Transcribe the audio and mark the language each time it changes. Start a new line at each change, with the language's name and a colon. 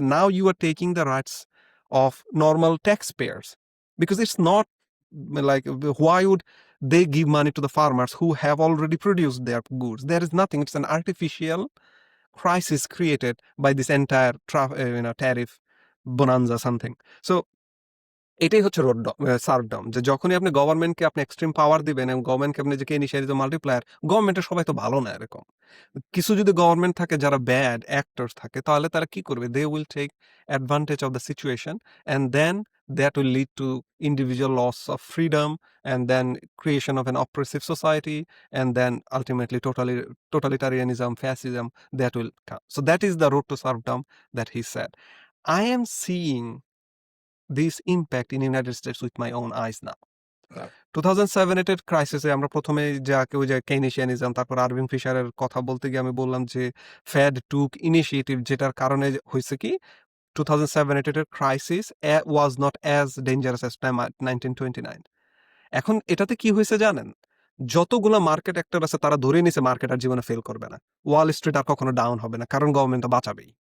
English: Now you are taking the rights of normal taxpayers, because it's not like, why would they give money to the farmers who have already produced their goods? There is nothing. It's an artificial crisis created by this entire tariff bonanza something.
Bangla: So এটাই হচ্ছে সার্ভডম, যে যখনই আপনি গভর্নমেন্টকে আপনি extreme পাওয়ার দিবেন এবং গভর্নমেন্টকে আপনি যে ইনিশিয়ালি মাল্টিপ্লায়ার, গভর্নমেন্টের সবাই তো ভালো না এরকম। কিছু যদি গভর্নমেন্ট থাকে যারা ব্যাড অ্যাক্টরস থাকে, তাহলে তারা কি করবে?
English: They will take advantage of the situation, and then that will lead to individual loss of freedom, and then creation of an oppressive society, and then ultimately totalitarianism, fascism, that will come. So that is the road to serfdom that he said. I am seeing this impact in United States with my own eyes now.
Bangla: 2007-8 এর ক্রাইসিসে আমরা প্রথমে যাকে ওই যে কেইনেশিয়ানিজম, তারপর Irving ফিশারের কথা বলতে গিয়ে আমি বললাম যে
English: Fed took initiative,
Bangla: যেটার কারণে হয়েছে কি
English: 2007-8 এর crisis was not as dangerous as 1929।
Bangla: এখন এটাতে কি হয়েছে জানেন? যতগুলো মার্কেট অ্যাক্টর আছে তারা ধরে নিছে মার্কেট আর জীবনে ফেল করবে না, ওয়াল স্ট্রিট আর কখনো ডাউন হবে না, কারণ গভর্নমেন্ট তো বাঁচাবেই।